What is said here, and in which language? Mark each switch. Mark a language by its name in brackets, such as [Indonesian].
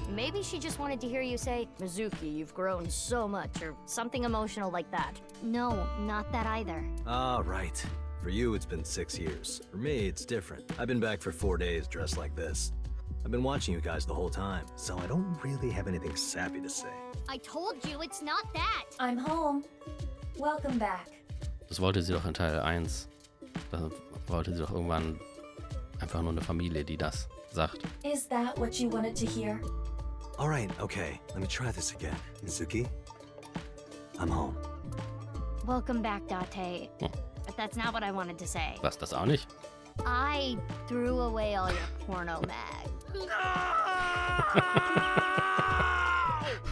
[English] Maybe she just wanted to hear you say, Mizuki, you've grown so much, or something emotional like that. No, not that either. Ah, right. For you, it's been 6 years. For me, it's different. I've been back for 4 days dressed like this. I've been watching you guys the whole time, so I don't really have anything sappy to say. I told you it's not that. I'm home. Welcome back. [German] Das wollte sie doch in Teil 1. Da wollte sie doch irgendwann einfach nur eine Familie, die das sagt. [English] Is that what you wanted to hear? All right, okay. Let me try this again. Mizuki, I'm home. Welcome back, Date. But that's not what I wanted to say. [German] Was, das auch nicht? [English] I threw away all your porno mag.